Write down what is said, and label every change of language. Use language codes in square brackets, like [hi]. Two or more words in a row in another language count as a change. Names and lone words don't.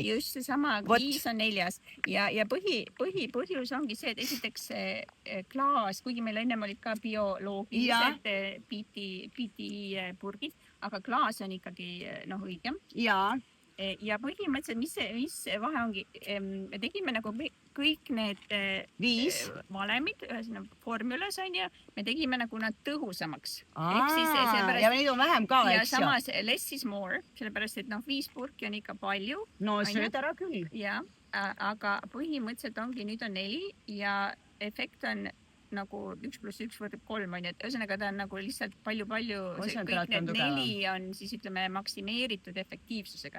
[et] Just seesama, 5 on 4 ja põhjus ongi see, et esiteks klaas, kuigi meil ennem olid ka bioloogilised PT purgid, aga klaas on ikkagi õigem. Ja põhimõtteliselt, mis vahe ongi, me tegime nagu kõik need 5 valemid, formulas on ja me tegime nagu nad tõhusamaks. Ja neid on vähem ka, eks ju. Ja samas [en] less is more, [et] sellepärast, et 5 purki on ikka palju. No sööd ära küll. Ja, aga põhimõtteliselt ongi, nüüd on 4 ja efekt on nagu 1 + 1 võrdub 3 on ju, et ühesõnaga ta on nagu lihtsalt palju-palju, kõik need 4 on siis ütleme maksimeeritud efektiivsusega.